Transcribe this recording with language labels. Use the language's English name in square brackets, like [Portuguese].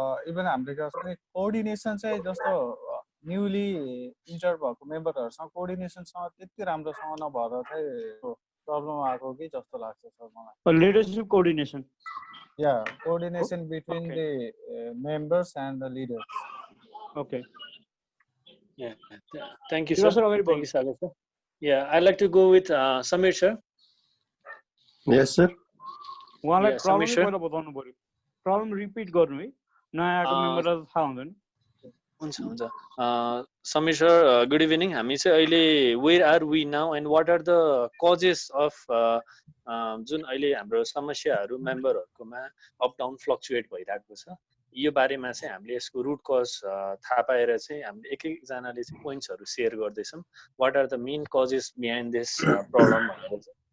[Nepali] Even हाम्रो जस्तो coordination चाहिँ जस्तो न्युली इन्टर भएको मेम्बरहरूसँग कोअर्डिनेसनसँग त्यति राम्रोसँग नभएर चाहिँ प्रब्लम आएको कि जस्तो लाग्छ सर मलाई [English] Leadership coordination Yeah, coordination between the members and the leaders. Okay. Yeah, thank you, sir. Thank you, Sagar sir. Yeah, I'd like to go with Samir sir. Yes, sir. [Nepali] उहाँलाई problem पहिला बताउनु पर्यो problem repeat गर्नु है नयाँ आएको मेम्बरलाई थाहा हुँदैन हुन्छ हुन्छ समीर सर गुड इभिनिङ हामी चाहिँ अहिले [English] where are we now and what are the causes of [Nepali] जुन अहिले हाम्रो समस्याहरू मेम्बरहरुकोमा अप डाउन फ्लक्चुएट भइरहेको छ यो बारेमा चाहिँ हामीले यसको रुट कज थाहा पाएर चाहिँ हामीले एक एकजनाले चाहिँ पोइन्ट्सहरू सेयर गर्दैछौँ [English] what are the main causes behind this problem [Nepali] भनेर